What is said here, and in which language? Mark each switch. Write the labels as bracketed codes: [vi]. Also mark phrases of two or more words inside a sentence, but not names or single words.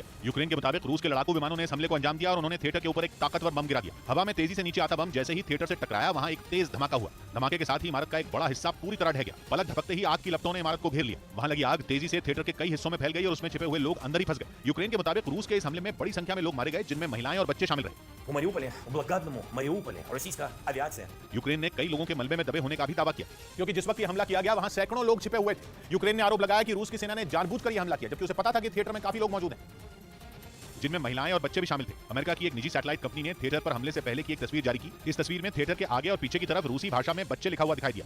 [hi] यूक्रेन के मुताबिक रूस के लड़ाकू विमानों ने इस हमले को अंजाम दिया और उन्होंने थिएटर के ऊपर एक ताकतवर बम गिरा दिया। हवा में तेजी से नीचे आता बम जैसे ही थिएटर से टकराया वहां एक तेज धमाका हुआ। धमाके के साथ ही इमारत का एक बड़ा हिस्सा पूरी तरह ढह गया। पलक झपकते ही आग की लपटों ने इमारत को घेर लिया। वहां लगी आग तेजी से थिएटर के कई हिस्सों में फैल गई और उसमें छिपे हुए लोग अंदर ही फंस गए। यूक्रेन के मुताबिक रूस के इस हमले में बड़ी संख्या में लोग मारे गए जिनमें महिलाएं और बच्चे शामिल रहे। [uk] У Маріуполі, у блокадному Маріуполі, російська авіація. [hi] यूक्रेन ने कई लोगों के मलबे में दबे होने का भी दावा किया, क्योंकि जिस वक्त ये हमला किया गया वहां सैकड़ों लोग छिपे हुए थे। यूक्रेन ने आरोप लगाया कि रूस की सेना ने जानबूझकर यह हमला किया, जबकि उसे पता था कि थिएटर में काफी लोग मौजूद हैं, जिनमें महिलाएं और बच्चे भी शामिल थे। अमेरिका की एक निजी सैटेलाइट कंपनी ने थिएटर पर हमले से पहले की एक तस्वीर जारी की। इस तस्वीर में थिएटर के आगे और पीछे की तरफ रूसी भाषा में बच्चे लिखा हुआ दिखाई दिया।